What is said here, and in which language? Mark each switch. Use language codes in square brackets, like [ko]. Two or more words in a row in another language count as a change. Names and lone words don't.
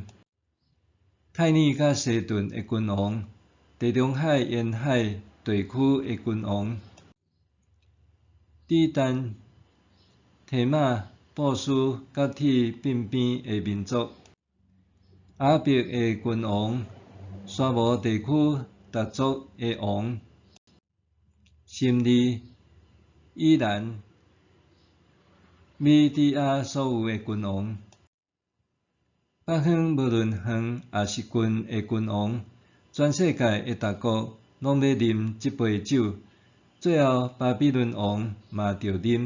[nan] 泰尼甲西顿的君王，地中海沿海地区的君王，底丹、提马、波斯甲铁并边的民族， 阿伯的君王，沙漠地区达族的王，甚至伊兰、米底亚所有的君王，北方无论远也是近的君王，全世界的大国拢要啉即杯酒，最后巴比伦王嘛着啉。